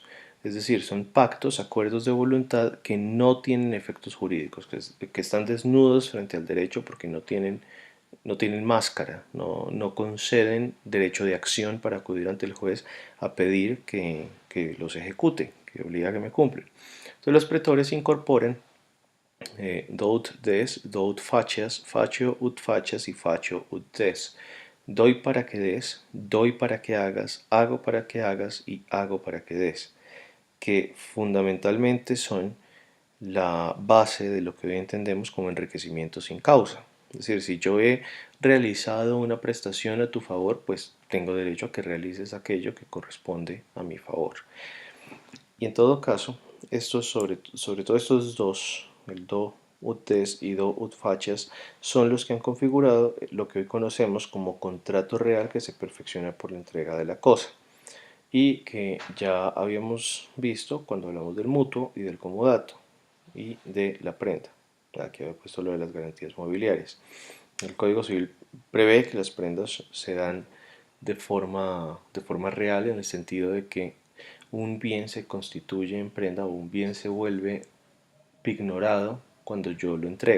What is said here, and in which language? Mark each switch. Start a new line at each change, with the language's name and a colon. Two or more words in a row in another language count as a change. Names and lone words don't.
Spanish: Es decir, son pactos, acuerdos de voluntad que no tienen efectos jurídicos, que están desnudos frente al derecho porque no tienen máscara, no conceden derecho de acción para acudir ante el juez a pedir que los ejecute, que obliga a que me cumplan. Entonces los pretores incorporan
Latin: dout des, dout facias, facio ut facias
Spanish: y
Latin: facio ut des.
Spanish: Doy para que des, doy para que hagas, hago para que hagas y hago para que des, que fundamentalmente son la base de lo que hoy entendemos como enriquecimiento sin causa. Es decir, si yo he realizado una prestación a tu favor, pues tengo derecho a que realices aquello que corresponde a mi favor. Y en todo caso, sobre todo estos dos, el
Latin: do ut des
Spanish: y
Latin: do ut facias,
Spanish: son los que han configurado lo que hoy conocemos como contrato real que se perfecciona por la entrega de la cosa y que ya habíamos visto cuando hablamos del mutuo y del comodato y de la prenda. Aquí había puesto lo de las garantías mobiliarias. El Código Civil prevé que las prendas se dan de forma real, en el sentido de que un bien se constituye en prenda o un bien se vuelve pignorado cuando yo lo entrego.